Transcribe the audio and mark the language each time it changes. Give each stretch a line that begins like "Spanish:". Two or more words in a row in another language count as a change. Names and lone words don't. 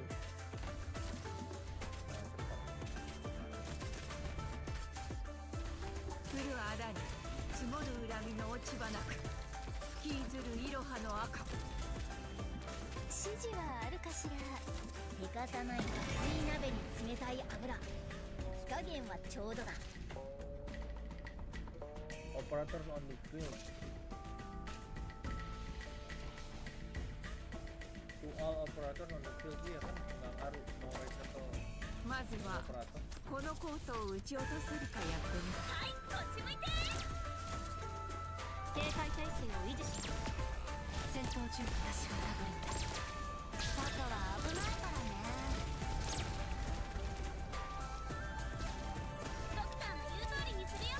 Japanese: 降るあだに積もる恨みの落ち葉なく引きずるいろはの赤。指示はあるかしら。せかさない熱い鍋に冷たい油。火加減はちょうどだ。
English: Operator on the field. To all operator on the field
Indonesian: dia kan nggak ngaruh mau race atau
Japanese: まずは operator. このコートを撃ち落とせるかやってみて。はい、こっち向いて。警戒態勢を維持します。戦闘中私はラブリンだ。外は危ないからね。ドクターの言う通りにするよ。